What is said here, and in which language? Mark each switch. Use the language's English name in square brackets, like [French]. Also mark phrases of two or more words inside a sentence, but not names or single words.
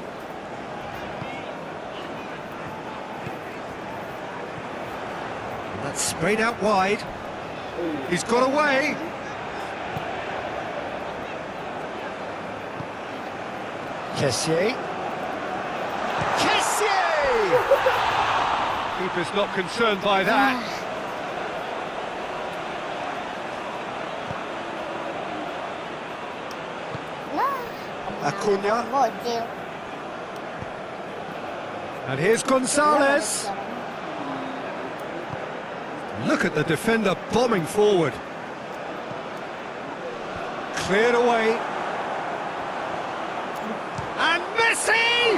[English] And that's sprayed out wide. He's got away. Kessié. Kessié! Keeper's not concerned by that. Lah. Acuna. Bocil. And here's Gonzalez. Look at the defender bombing forward. Cleared away. And Messi!